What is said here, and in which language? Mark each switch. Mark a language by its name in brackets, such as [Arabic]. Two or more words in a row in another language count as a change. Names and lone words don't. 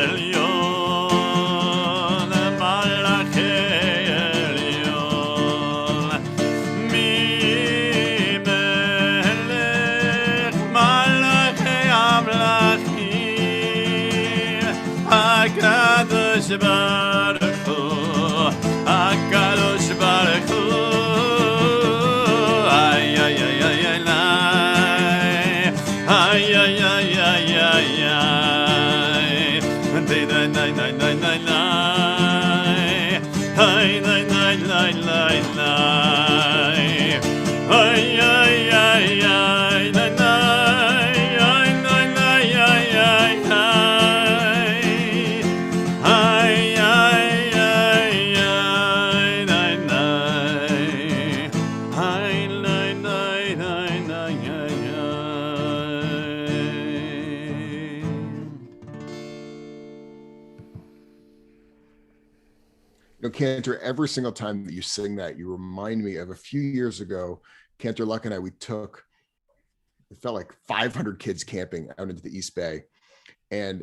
[Hebrew] עליון, מלאכי עליון, מי מלך, מלאכי המלכים, הקדוש ברוך הוא, הקדוש ברוך הוא, ay, ay, ay, ay, ay, ay, ay, ay, ay, ay, ay, day, day, day, day, day, day, ay, day, day, day, day, day, ay, ay, ay, ay, day, day, ay, day, day, ay, ay, ay, ay, ay, ay, day, day, ay, day, day, day, day, ay, ay. [English] Cantor, every single time that you sing that, you remind me of a few years ago. Cantor, Luck, and I, it felt like 500 kids camping out into the East Bay. And,